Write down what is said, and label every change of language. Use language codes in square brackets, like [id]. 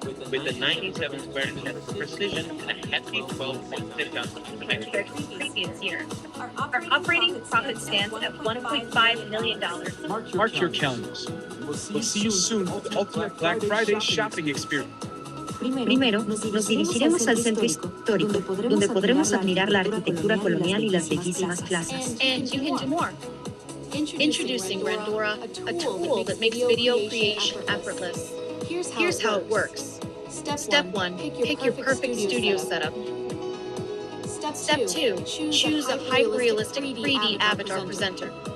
[en] With a 97 square inch precision and a hefty 12.6 gun. Compared to the previous year, our operating profit stands at $1.5 million. Mark your calendars. We'll see you soon for the ultimate Black Friday shopping experience. [es] Primero, nos dirigiremos al centro histórico, donde podremos admirar la arquitectura colonial y las bellísimas plazas. [en] And you can do more. Introducing Rendora, a tool that makes video creation effortless. Here's how it works. Step 1, pick your perfect studio setup. Step 2, choose a hyper-realistic 3D avatar presenter.